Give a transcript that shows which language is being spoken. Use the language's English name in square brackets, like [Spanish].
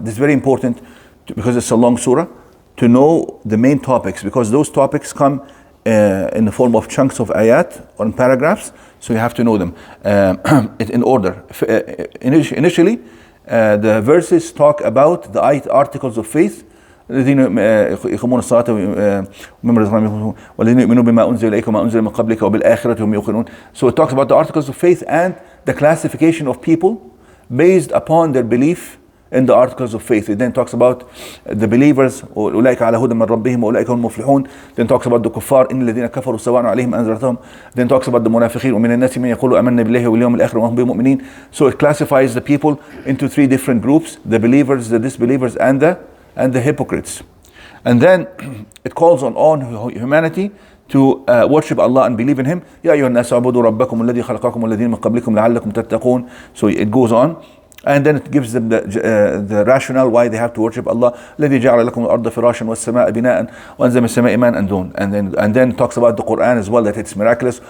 [English] This is very important because it's a long surah, to know the main topics, because those topics come in the form of chunks of ayat or in paragraphs, so you have to know them in order. Initially, the verses talk about the articles of faith. [Arabic] الذين يقيمون الصلاة ومما رزقناهم والذين يؤمنون بما أنزل إليك وما أنزل من قبلك وبالآخرة هم يوقنون. [English] So it talks about the articles of faith and the classification of people based upon their belief in the articles of faith. It then talks about the believers, [Arabic] أولئك على هدى من ربهم وأولئك هم المفلحون. [English] Then talks about the kuffar, [Arabic] إن الذين كفروا سواء عليهم أنذرتهم. [English] Then talks about the munafiqeen, [Arabic] ومن الناس من يقول آمنا بالله واليوم الآخر وهم بمؤمنين. [English] So it classifies the people into three different groups: the believers, the disbelievers, and the hypocrites. And then it calls on all humanity to worship Allah and believe in Him. [Arabic] يا أيها الناس اعبدوا ربكم الذي خلقكم والذين من قبلكم لعلكم تتقون. [English] So it goes on. And then it gives them the rationale why they have to worship Allah. [Arabic] الذي جعل لكم الأرض فراشا والسماء بناء وأنزل من السماء ماء [English] and then talks about the Quran as well, that it's miraculous.